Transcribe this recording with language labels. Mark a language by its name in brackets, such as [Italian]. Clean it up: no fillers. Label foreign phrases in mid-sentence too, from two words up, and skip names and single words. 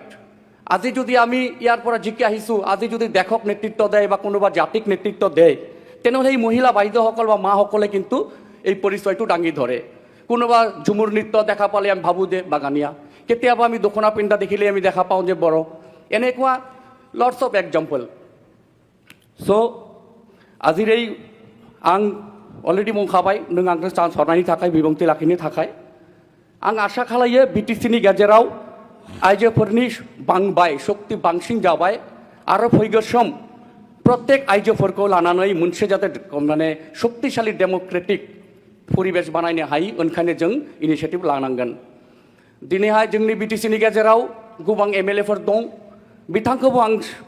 [Assamese] আজি যদি আমি ইয়াৰ পৰা জিকি আহিছোঁ, আজি যদি দেশক নেতৃত্ব দিয়ে বা কোনোবা জাতিক নেতৃত্ব দিয়ে, তেনেহ'লে এই মহিলা বাইদেউসকল বা মাসকলে কিন্তু এই পৰিচয়টো দাঙি ধৰে। কোনোবা ঝুমুৰ নৃত্য দেখা পালে আমি ভাবোঁ যে বাগানীয়া, কেতিয়াবা আমি দখনা পিন্ধা দেখিলে আমি দেখা পাওঁ যে বড়ো। [English] এনেকুৱা lots of example। [Bodo] So आजिरै आं अलरेडि बुंखाबाय नों आंनो चान्स हरनायनि थाखाय बिबुंथि लाखिनो थाखाय आं आसा खालायो बिटिसिनि गेजेराव आइजोफोरनि बांबाय शक्ति बांसिन जाबाय आरो फैगौ सम प्रत्येक आइजोफोरखौ लानानै मोनसे जाते माने शक्तिशाली डेमोक्रेटिक परिबेश बानायनो हायो ओंखायनो जों इनिशिएटिभ लानांगोन दिनैहाय जोंनि बिटिसिनि गेजेराव गोबां एमएलएफोर दं बिथांखौबो आं